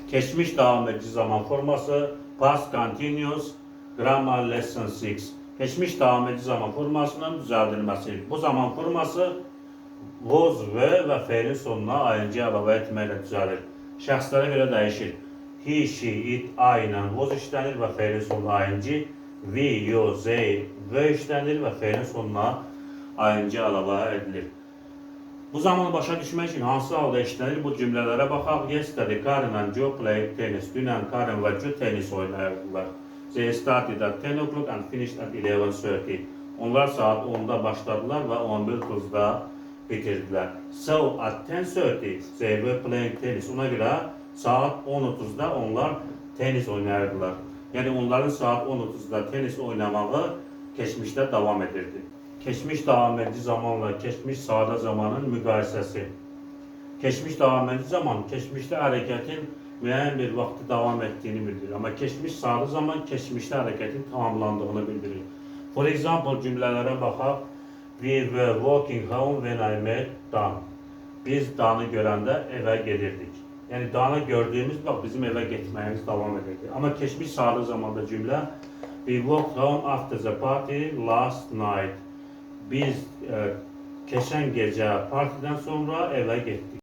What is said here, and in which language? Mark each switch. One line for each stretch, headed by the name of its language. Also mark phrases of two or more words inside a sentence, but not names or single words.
Azerbaijani: Geçmiş devam edici zaman forması
English: past continuous grammar lesson
Azerbaijani: 6. Geçmiş devam edici zaman formasının düzəldilməsi. Bu zaman forması was və feilin sonuna ing əlavə etməklə düzəlir. Şəxslərə görə dəyişir.
English: He, she, it, I
Azerbaijani: ilə was işlənir və feilin sonuna ing.
English: We, you, they,
Azerbaijani: və işlənir və feilin sonuna ing əlavə edilir. Bu zamanı başa düşmək üçün hansı halda işlənir bu cümlələrə baxaq.
English: Yesterday, Karen and Joe played tennis.
Azerbaijani: Dünən Karen və Joe tenis oynayırdılar.
English: They started at 10 o'clock and finished at 11:30.
Azerbaijani: Onlar saat 10'da başladılar və 11:30'da bitirdilər.
English: So at 10:30 they were playing tennis.
Azerbaijani: Ona görə saat 10:30'da onlar tenis oynayırdılar. Yəni onların saat 10:30'da tenis oynamağı keçmişdə davam edirdi. Keçmiş devam edici zamanla keçmiş sadə zamanın müqayisəsi. Keçmiş devam edici zaman keçmişdə hərəkətin müəyyən bir vaxtı davam etdiyini bildirir. Amma keçmiş sadə zaman keçmişdə hərəkətin tamamlandığını bildirir.
English: For example,
Azerbaijani: cümlələrə baxaq.
English: We were walking home when I met Dan.
Azerbaijani: Biz Dan'ı görəndə evə gedirdik. Yəni Dan'ı gördüyümüz vaxt bizim evə getməyimiz davam edirdi. Amma keçmiş sadə zamanda cümlə
English: we walked home after the party last night.
Azerbaijani: Biz keçən gecə partidən sonra evə getdik.